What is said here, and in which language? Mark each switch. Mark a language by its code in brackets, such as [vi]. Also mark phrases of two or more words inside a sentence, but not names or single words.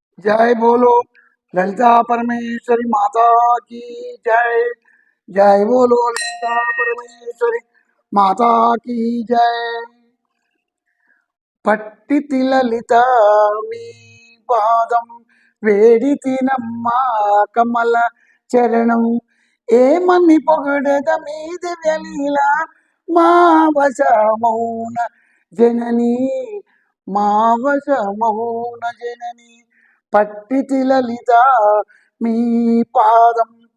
[hi] जय बोलो ललिता परमेश्वरी माता की जय। जय बोलो ललिता परमेश्वरी माता की जय। [te] పట్టితి లలిత మీ పాదం వేడితినమ్మా కమల చరణం ఏమని పొగడద మీ దివ్యలీల మా వశమౌన జనని మా వశమౌన జనని పట్టితి లలిత మీ పాదం